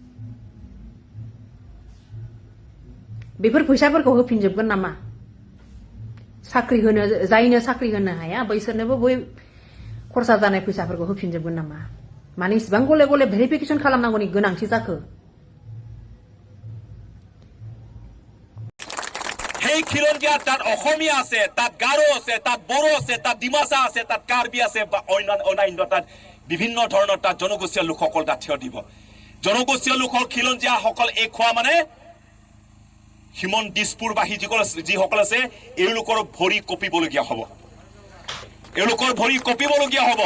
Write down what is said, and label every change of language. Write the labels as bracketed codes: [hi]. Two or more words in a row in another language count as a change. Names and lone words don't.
[brx] बेफोर फैसाफोरखौ होफिनजोबगोन नामा? जायनो साख्रि होनो हाया बैसोरनोबो बै खरसा जानाय फैसाफोरखौ होफिनजोबगोन नामा? माने इसिबां गले भेरिफिकेशन खालामनांगौनि गोनांथि जाखो? [as] সেই খিলঞ্জীয়া তাত অসমীয়া আছে, তাত গাৰো আছে, তাত বড়ো আছে, তাত ডিমাচা আছে, তাত কাৰ্বি আছে বা অন্যান্য তাত বিভিন্ন ধৰণৰ তাত জনগোষ্ঠীয় লোকসকল তাত থিয় দিব। জনগোষ্ঠীয় লোকৰ খিলঞ্জীয়াসকল এই খোৱা মানে হিমন দিছপুৰবাসী যিসকল আছে এওঁলোকৰ ভৰি কঁপিবলগীয়া হ'ব, এওঁলোকৰ ভৰি কঁপিবলগীয়া হ'ব।